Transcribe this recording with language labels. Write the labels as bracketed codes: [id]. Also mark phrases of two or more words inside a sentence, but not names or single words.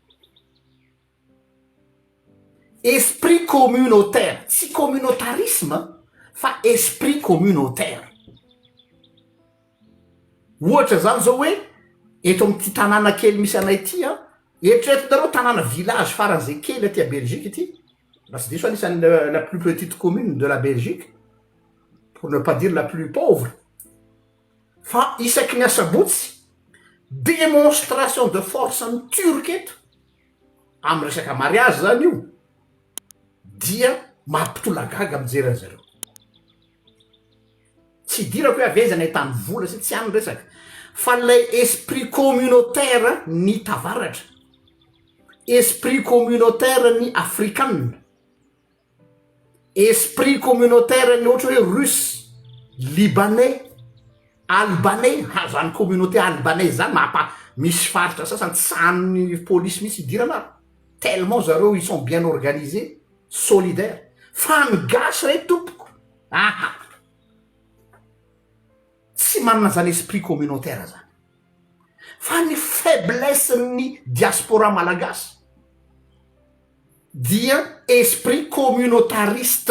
[fr] Esprit communautaire, tsy communautarisme fa esprit communautaire. [mg] Ohatra zany zao hoe eto am'ty tanàna kely misy anay ty eritreretinareo tanàna village faran'izay kely aty a Belgique ity, raha tsy diso anisan'ny [fr] la plus petite commune de la Belgique, pour ne pas dire la plus pauvre, [mg] fa isaky ny asabotsy [fr] démonstration de force [mg] ny turque eto amy resaka mariage zany io dia mampitolagaga mijery an'zareo. Tsy dirako hoe avezana hitany vola sy tsy any resaka, fa lay [fr] esprit communautaire [mg] ny tavaratra, [fr] esprit communautaire [mg] ny africaine, [fr] esprit communautaire [mg] ny ohatra hoe [fr] russe, libanais, albanais. [mg] Zany [fr] communauté albanais [mg] zany misy faritra sasany tsan'ny polisy misy idirana tellement zareo [fr] ils sont bien organisés, solidaires. [mg] Fa ny gasy re tompoko tsy manana zany [fr] esprit communautaire [mg] zany, fa ny faiblesse ny diaspora malagasy dia [fr] esprit communautariste.